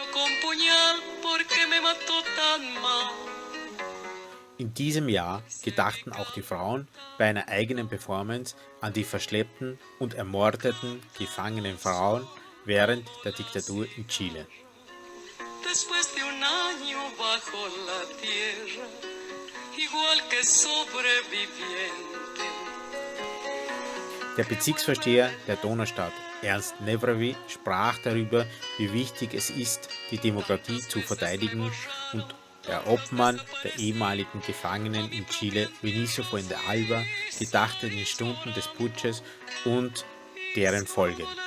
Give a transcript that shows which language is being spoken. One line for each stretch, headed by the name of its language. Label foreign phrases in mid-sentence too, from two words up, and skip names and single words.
German: In diesem Jahr gedachten auch die Frauen bei einer eigenen Performance an die verschleppten und ermordeten gefangenen Frauen während der Diktatur in Chile.
Spanish: año bajo la tierra, igual que sobreviviente.
German: Der Bezirksvorsteher der Donaustadt, Ernst Nevravi, sprach darüber, wie wichtig es ist, die Demokratie zu verteidigen, und der Obmann der ehemaligen Gefangenen in Chile, Vinicio Fuentealba, gedachte den Stunden des Putsches und deren Folgen.